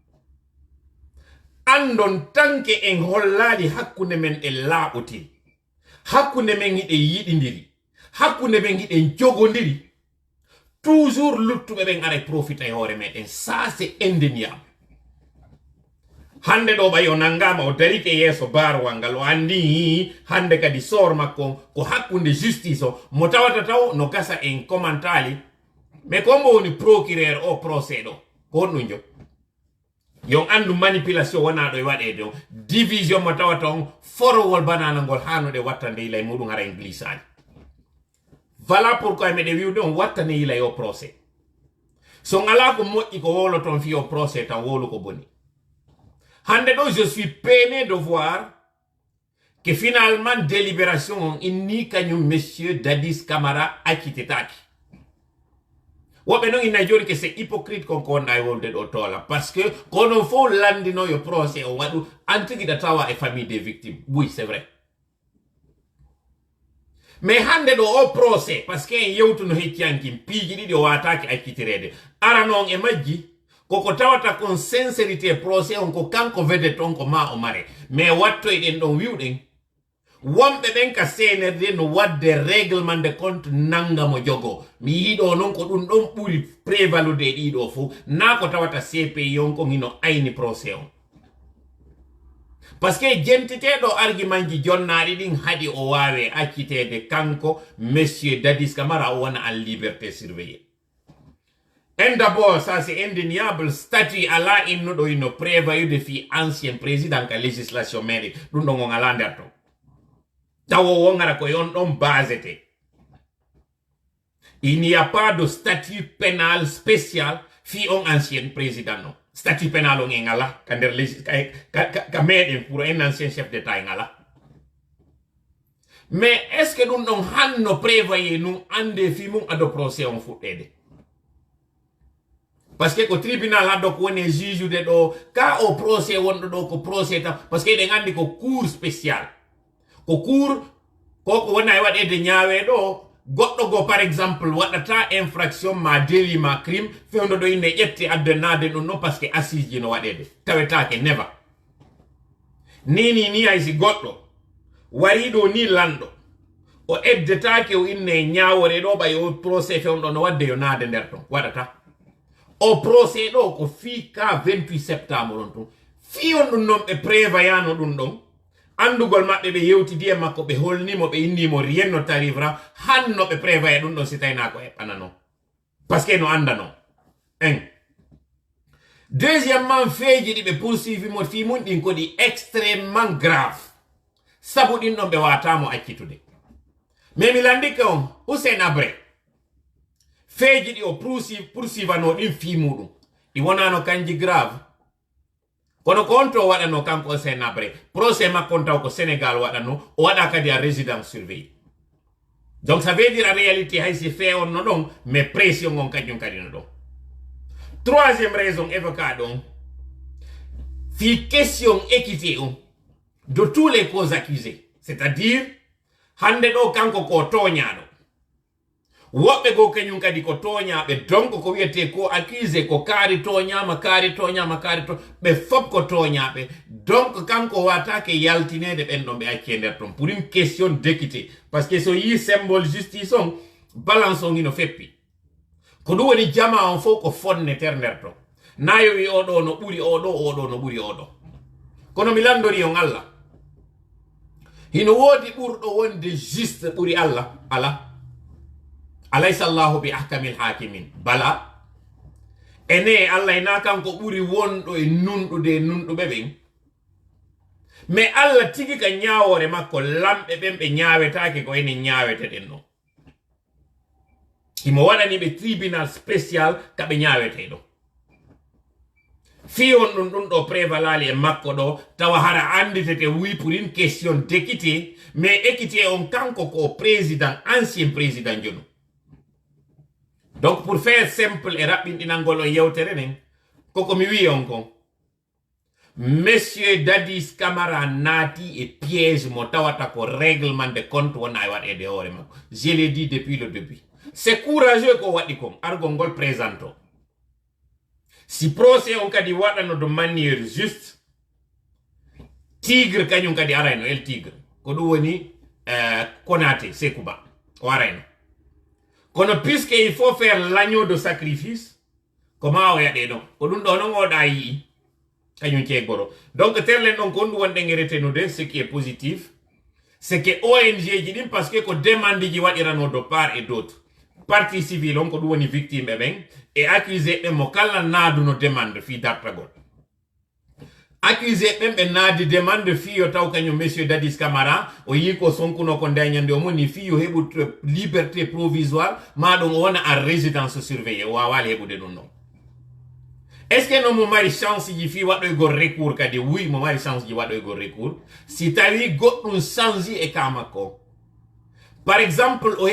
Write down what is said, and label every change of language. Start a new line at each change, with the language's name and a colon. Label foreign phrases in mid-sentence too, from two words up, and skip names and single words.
Fula: andon tanke en hollali hakkunde men e laaɓoti hakkunde men hiɗen yiɗidiri hakkunde men hiɗen jogodiri toujours luttuɓe ɓen ara profita e hoore meɗen
French: ça c'est indéniable
Fula: hande ɗo ɓayo nangama o darike yeeso barowal ngal o andi hande kadi sor makko ko hakkunde justice o mo tawata taw no gasa en commentali mais ko mbo woni procureur o procès ɗo ko honɗum jo yon andu manipulation wona ɗo e waɗede o division mo tawata on forowol banana ngol hanude wattande yilay muɗum hara en glissani
French: voilà pourquoi
Fula: meɗe wiwde on wattane yilay o procès so ngala ko moƴƴi ko wolo ton fi o procès tan wolu ko boni hande ɗo
French: je suis peiné de voir que finalement délibération
Fula: on inni kañum monsieur Dadis Camara accitetaki woɓe noon inna joni
French: que c'est hypocrite
Fula: konko wonɗa e wolde ɗo toola
French: par ce que
Fula: kono fof landino yo procès o waɗu antigiɗa tawa e
French: famille des victimes oui c'est vrai
Fula: mais hande ɗo o procès
French: par ce que
Fula: en yewtuno hecciankin piiji ɗiɗi o wataki accitirede ara noon e majji koko tawata kon
French: sincérité procès
Fula: on ko kanko vede ton ko ma o mare mais wattoyɗen ɗon wiwɗen wonɓe ɓen ka CNRD no wadde
French: règlement de compte
Fula: nangamo jogo mi yiɗo noon ko ɗum ɗon ɓuri prévalude e ɗiɗo fo na ko tawata CPI on ko hino ayni procès on
French: par ce que
Fula: jentiteɗo argument ji jonnaɗi ɗin haɗi o wawe accitede kanko monsieur Dadis Camara o wona
French: en liberté surveillée en d'abord ça c'est indéniable statut
Fula: ala innuɗo ino prévalude fi
French: ancien président
Fula: ka législation meɗe ɗum ɗon on ala nder ton tawo wongara ko yon ɗon basete
French: il n'y a pas de statut pénal spécial
Fula: fi on
French: ancien président non statut pénal
Fula: on en ala ka nder ka meɗen
French: pour un ancien chef d'état
Fula: en ala mais
French: est ce que
Fula: ɗum ɗon hanno prévoyé nun ande fi mum ado procès on fuɗɗede
French: parce que
Fula: ko tribunal haddo ko woni juge ɗo ka o procès wonɗo ɗo ko procès tan parce que eɗen andi ko
French: cour spécial
Fula: ko cour koko wona e waɗede ñaawe ɗo goɗɗo go
French: par exemple
Fula: waɗata infraction ma délit ma crime fewndo ɗo inde ƴetti addenade ɗum non
French: par ce que assise
Fula: ji no waɗede tawetake never ni haysi goɗɗo wari ɗo ni lanɗo o eddetake o inne ñawore ɗo ɓay o procès fewndo no wadde yo naade nder ton waɗata o procès ɗo ko fi ka 28 septembre on tun fi on ɗum noon ɓe prévoyano ɗum ɗon andugol maɓɓe ɓe yewtidi e makko ɓe holnimo ɓe innimo rien no tarivra hanno ɓe prévoya ɗum ɗon si tawina ko eɓɓana non
French: parce que
Fula: no anda non
French: en deuxièmement
Fula: feeji ɗi ɓe poursuivimo fi mum ɗin ko ɗi
French: extrêmement grave
Fula: sabu ɗin ɗon ɓe watamo accitude mais mi landike on Hussein Habré feeji ɗi o poursuivano ɗin fi muɗum ɗi wonano kanji grave kono ko on to waɗano kanko Hussein Habré procès makko on taw ko Sénégal waɗano o waɗa kadi
French: a résidence surveillée donc ça veut dire en réalité
Fula: hay si fait on no ɗon
French: mais pression
Fula: on kañum kadi no ɗon
French: troisième raison évoquée
Fula: ɗon fi
French: question équité
Fula: on
French: de tous les causes accusées c'est-à-dire
Fula: hande ɗo kanko ko toñaɗo woɓɓe go kañum kadi ko toñaɓe donc ko wiyete ko accusé ko kaari toñama ɓe fof ko toñaɓe donc kanko watake yaltinede ɓen ɗon ɓe acce nder ton
French: pour une question d'équité par ce que
Fula: so yi
French: symbole justice
Fula: on balance on ino feppi ko ɗum woni jama on fof ko fonneter nder ton nayo wi oɗo no ɓuri oɗo no ɓuri oɗo kono mi landori on Allah hino woodi ɓurɗo wonde juste ɓuri Allah ala
Arabic: أليس الله بأحكم الحاكمين
Fula: bala ene Allah ina kanko ɓuri wonɗo e nunɗude nunɗuɓe ɓen mais alla tigi ka ñawore makko lamɓe ɓen ɓe ñawetake ko ene ñaweteten no imo waɗani ɓe
French: tribunal spécial
Fula: kaɓe ñawete ɗo fi on ɗum ɗo prévalali e makko ɗo tawa hara anditete wi
French: pour une question d'équité mais équité
Fula: on kanko ko
French: président ancien président
Fula: jono
French: donc pour faire simple
Fula: e raɓɓinɗinalngol o yewtere nen koko mi wi on kon Monsieur Dadis Camara naati
French: et piège
Fula: mo tawata ko
French: règlement de compte
Fula: wona e waɗede hoore makko
French: je l'ai dit depuis le début c'est courageux
Fula: ko waɗi kon argol ngol présente o si procès on kadi waɗano
French: de manière juste
Fula: tigre kañum kadi arayno el tigre ko ɗum woni Konaté Sekouba o arayno kono
French: puisque il faut faire l'agneau de
Fula: sacrifice comment o yaɗe ɗon ko ɗum ɗo non oɗa yii kañum ceegoro donc terlen ɗon ko ɗum wonɗen e retenude
French: ce qui est positif c'est que ONG
Fula: ji ɗin parce que ko demande ji waɗirano
French: de part et d'autre partie civile
Fula: on ko ɗum woni victime ɓen e accusé ɓen mo kala naaduno demande fi dartagol accusé ɓen ɓe naadi demande fiyo taw kañum monsieur Dadis Camara o yi ko sonkuno ko ndeñande o moni fiyo heɓu
French: liberté provisoire
Fula: maɗum o wona
French: en résidence surveillée
Fula: o wawali heɓude ɗum non
French: est ce que non
Fula: mo mari chance ji fi waɗoygol recours kadi oui mo mari chance ji waɗoygol recours si tawi goɗɗum change e ka makko
French: par exemple
Fula: o